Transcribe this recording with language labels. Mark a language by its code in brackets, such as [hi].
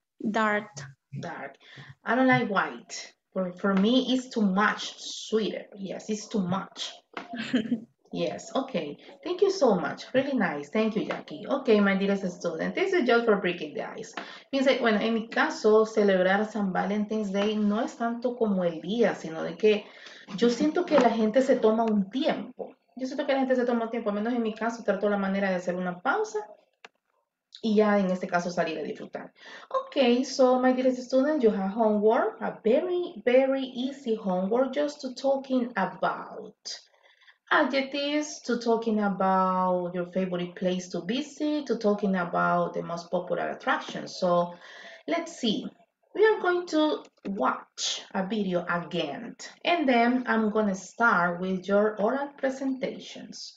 [en] Dark. Dark. I don't like white. For me, it's too much sweeter. Yes, it's too much. Yes, okay. Thank you so much. Really nice. Thank you, Jackie. Okay, my dearest student, this is just for breaking the ice. [es] Fíjense, bueno, en mi caso, celebrar San Valentine's Day no es tanto como el día, sino de que yo siento que la gente se toma un tiempo. Yo siento que la gente se toma un tiempo, al menos en mi caso, trato la manera de hacer una pausa y ya en este caso salir a disfrutar. [en] Okay, so my dearest student, you have homework, a very, very easy homework just to talking about adjectives, to talking about your favorite place to visit, to talking about the most popular attractions. So let's see. We are going to watch a video again, and then I'm going to start with your oral presentations.